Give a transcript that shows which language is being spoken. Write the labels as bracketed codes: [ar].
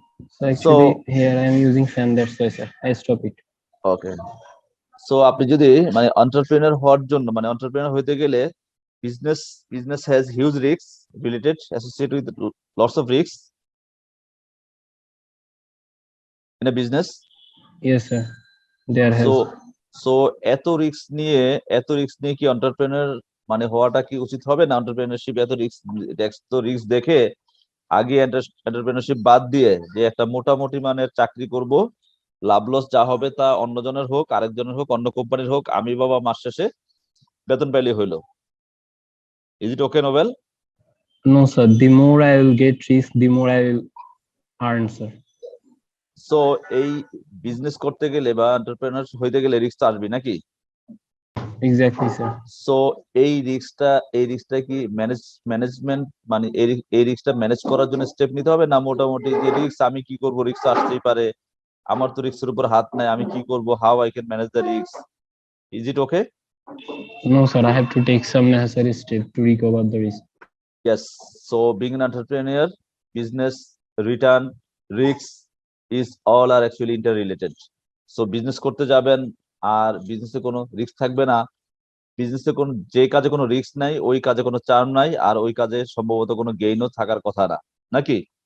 [en] So actually, here I am using fan. That's why, sir. I stop it. Okay. So [bn] আপনি যদি মানে entrepreneur হওয়ার জন্য মানে entrepreneur হইতে গেলে [en] business has huge risks related associated with lots of risks in a business. Yes, sir. There has. [bn] So এত risk নিয়ে কি entrepreneur মানে হওয়াটা কি উচিত হবে না? entrepreneurship এত রিস্ক দেখে আগে entrepreneurship বাদ দিয়ে যে একটা মোটামুটি মানের চাকরি করব, লাভ লস যা হবে তা অন্যজনের হোক, আরেকজনের হোক, অন্য কোম্পানির হোক, আমি বাবা মাস শেষে বেতন পাইলে হইলো। [en] Is it okay, Novel? No, sir. The more I will get risk, the more I will earn, sir. [bn] So এই বিজনেস করতে গেলে বা এন্টারপ্রেনার হইতে গেলে রিস্ক আসবে নাকি? [en] Exactly, sir. [bn] So এই রিস্কটা কি ম্যানেজমেন্ট মানে এই রিস্কটা ম্যানেজ করার জন্য স্টেপ নিতে হবে, না মোটামুটি যে রিস্ক আমি কি করব, রিস্ক আসতেই পারে, আমার তো রিস্কের উপর হাত নাই, আমি কি করব, [en] How I can manage the risk? Is it okay? No, sir. I have to take some necessary step to recover the risk. Yes. So being an entrepreneur, business, return, risks is all are actually interrelated. [bn] So business করতে যাবেন আর বিজনেসে কোনো risk থাকবে না, বিজনেসে কোন যে কাজে কোনো রিস্ক নাই ওই কাজে কোনো চার্ম নাই, আর ওই কাজে সম্ভবত কোনো গেইনও থাকার কথা না, নাকি?